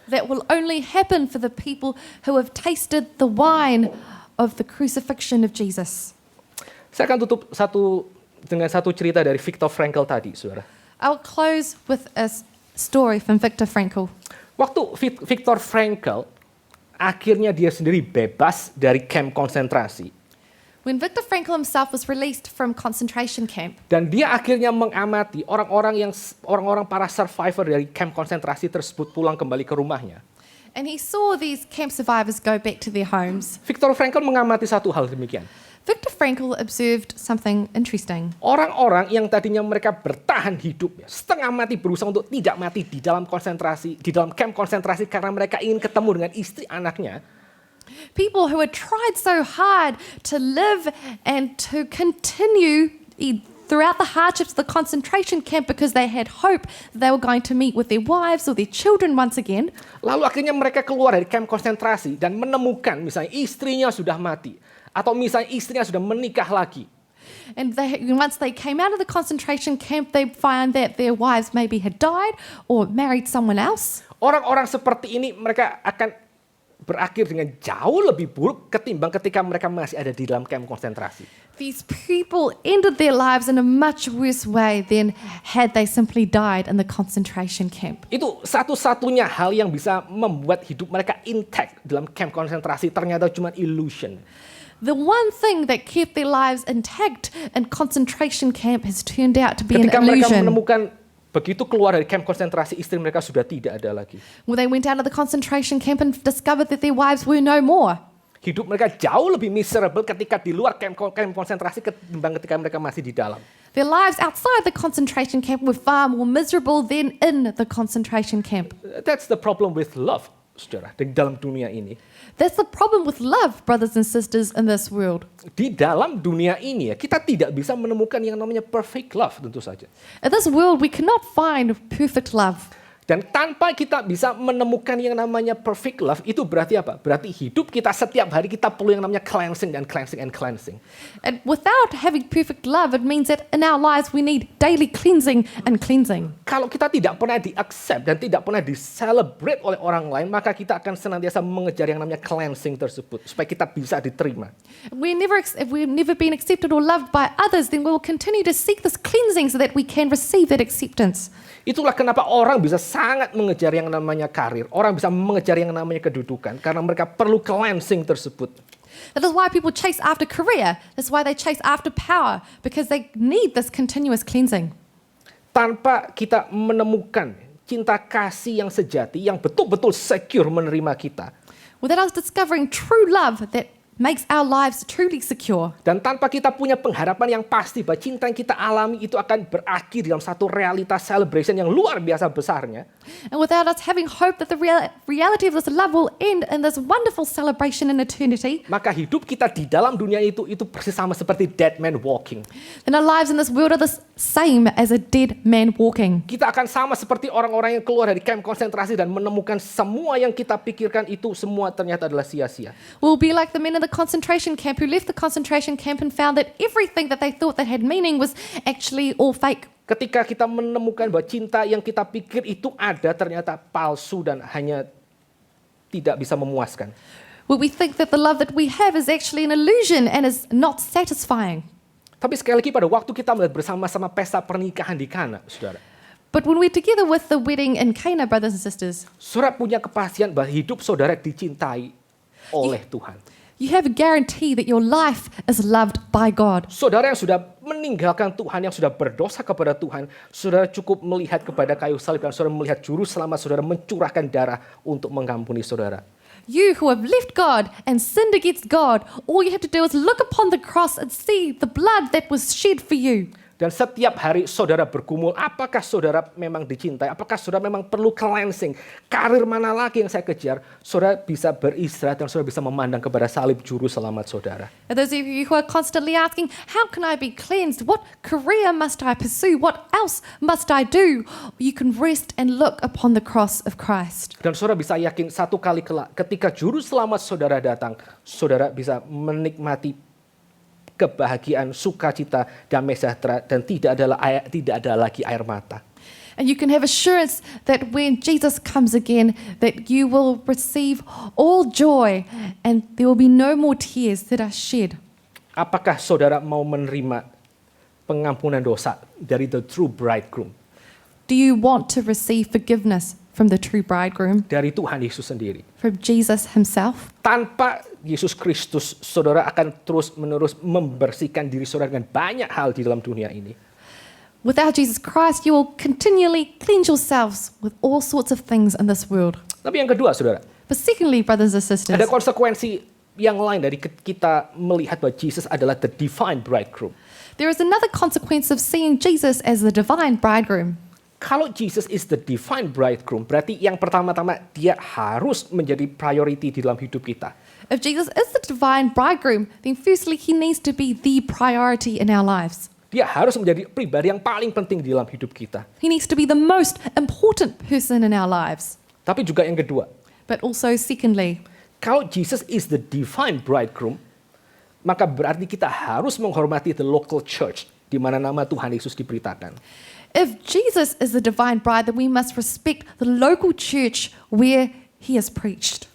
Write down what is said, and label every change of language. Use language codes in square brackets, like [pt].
[en] That will only happen for the people who have tasted the wine of the crucifixion of Jesus. [id] Saya akan tutup dengan satu cerita dari Viktor Frankl tadi, saudara. [en] I'll close with a story from Viktor Frankl. [id] Waktu Viktor Frankl akhirnya dia sendiri bebas dari kamp konsentrasi. [en] When Viktor Frankl himself was released from concentration camp, [id] Dan dia akhirnya mengamati orang-orang para survivor dari kamp konsentrasi tersebut pulang kembali ke rumahnya. [en] and he saw these camp survivors go back to their homes, [id] Viktor Frankl mengamati satu hal demikian. [en] Viktor Frankl observed something interesting. [id] Orang-orang yang tadinya mereka bertahan hidup, ya, setengah mati berusaha untuk tidak mati di dalam konsentrasi, di dalam kamp konsentrasi karena mereka ingin ketemu dengan istri anaknya. [en] People who had tried so hard to live and to continue throughout the hardships of the concentration camp because they had hope that they were going to meet with their wives or their children once again. [id] Lalu akhirnya mereka keluar dari kamp konsentrasi dan menemukan misalnya istrinya sudah mati. Atau misalnya istrinya sudah menikah lagi. [en] And once they came out of the concentration camp, they find that their wives maybe had died or married someone else. [id] Orang-orang seperti ini mereka akan berakhir dengan jauh lebih buruk ketimbang ketika mereka masih ada di dalam kamp konsentrasi. [en] These people ended their lives in a much worse way than had they simply died in the concentration camp. [id] Itu satu-satunya hal yang bisa membuat hidup mereka intact dalam kamp konsentrasi ternyata cuma illusion. [en] The one thing that kept their lives intact in concentration camp has turned out to be an [id] Ketika mereka [en] illusion. [id] menemukan begitu keluar dari kamp konsentrasi, istri mereka sudah tidak ada lagi. [en] When they went out of the concentration camp and discovered that their wives were no more. [id] Hidup mereka jauh lebih miserable ketika di luar kamp konsentrasi ketimbang ketika mereka masih di dalam. [en] Their lives outside the concentration camp were far more miserable than in the concentration camp. That's the problem with love, [id] saudara, di dalam dunia ini. [en] That's the problem with love, brothers and sisters, in this world. [id] Di dalam dunia ini ya, kita tidak bisa menemukan yang namanya [en] perfect love [id] tentu saja. [en] In this world, we cannot find perfect love. [id] Dan tanpa kita bisa menemukan yang namanya [en] perfect love, [id] itu berarti apa? Berarti hidup kita setiap hari kita perlu yang namanya cleansing dan [en] cleansing and cleansing. And without having perfect love, it means that in our lives we need daily cleansing and cleansing. [id] Kalau kita tidak pernah di-accept dan tidak pernah di-celebrate oleh orang lain, maka kita akan senantiasa mengejar yang namanya cleansing tersebut, supaya kita bisa diterima. [en] If we've never been accepted or loved by others, then we will continue to seek this cleansing so that we can receive that acceptance. [id] Itulah kenapa orang bisa sangat mengejar yang namanya karir. Orang bisa mengejar yang namanya kedudukan. Karena mereka perlu cleansing tersebut. [en] That is why people chase after career. That's why they chase after power, because they need this continuous cleansing. [id] Tanpa kita menemukan cinta kasih yang sejati, yang betul-betul secure menerima kita. [en] Without us discovering true love that makes our lives truly secure. [id] Dan tanpa kita punya pengharapan yang pasti bahwa cinta yang kita alami itu akan berakhir dalam satu realitas celebration yang luar biasa besarnya. [en] And without us having hope that the reality of this love will end in this wonderful celebration in eternity, [id] Maka hidup kita di dalam dunia itu persis sama seperti [en] dead man walking. then our lives in this world are the same as a dead man walking. [id] Kita akan sama seperti orang-orang yang keluar dari kamp konsentrasi dan menemukan semua yang kita pikirkan itu semua ternyata adalah sia-sia. [en] We'll be like the men in the concentration camp who left the concentration camp and found that everything that they thought that had meaning was actually all fake. [id] Ketika kita menemukan bahwa cinta yang kita pikir itu ada ternyata palsu dan hanya tidak bisa memuaskan. [en] Where we think that the love that we have is actually an illusion and is not satisfying. [id] Tapi sekali lagi pada waktu kita melihat bersama-sama pesta pernikahan di Kana, saudara. [en] But when we're together with the wedding in Cana, brothers and sisters, [id] Saudara punya kepastian bahwa hidup saudara dicintai oleh Tuhan. [en] you have a guarantee that your life is loved by God. [id] Saudara yang sudah meninggalkan Tuhan, yang sudah berdosa kepada Tuhan, saudara cukup melihat kepada kayu salib dan saudara melihat juru selamat saudara mencurahkan darah untuk mengampuni saudara. [en] You who have left God and sinned against God, all you have to do is look upon the cross and see the blood that was shed for you. [id] Dan setiap hari saudara bergumul, apakah saudara memang dicintai? Apakah saudara memang perlu cleansing? Karir mana lagi yang saya kejar? Saudara bisa beristirahat dan saudara bisa memandang kepada salib juru selamat saudara. [en] And those of you who are constantly asking, how can I be cleansed? What career must I pursue? What else must I do? You can rest and look upon the cross of Christ. [id] Dan saudara bisa yakin satu kali kelak ketika juru selamat saudara datang, saudara bisa menikmati kebahagiaan, sukacita, damai sejahtera dan tidak ada lagi air mata. [en] And you can have assurance that when Jesus comes again, that you will receive all joy and there will be no more tears that are shed. [id] Apakah saudara mau menerima pengampunan dosa dari [en] the true bridegroom? Do you want to receive forgiveness from the true bridegroom, [id] Dari Tuhan Yesus sendiri. [en] from Jesus himself? [id] Tanpa Yesus Kristus, saudara akan terus-menerus membersihkan diri saudara dengan banyak hal di dalam dunia ini. [en] Without Jesus Christ, you will continually cleanse yourselves with all sorts of things in this world. [id] Tapi yang kedua, saudara, [en] But secondly, brothers and sisters, [id] ada konsekuensi yang lain dari kita melihat bahwa Jesus adalah [en] the divine bridegroom. there is another consequence of seeing Jesus as the divine bridegroom. [id] Kalau [en] Jesus is the divine bridegroom, [id] berarti yang pertama-tama dia harus menjadi priority di dalam hidup kita. [en] If Jesus is the divine bridegroom, then firstly, he needs to be the priority in our lives. [id] Dia harus menjadi pribadi yang paling penting di dalam hidup kita. [en] He needs to be the most important person in our lives. [id] Tapi juga yang kedua, [en] But also, secondly, [id] kalau [en] Jesus is the divine bridegroom, [id] maka berarti kita harus menghormati [en] the local church [id] di mana nama Tuhan Yesus diberitakan. [en] if Jesus is the divine bride, then we must respect the local church where he has preached.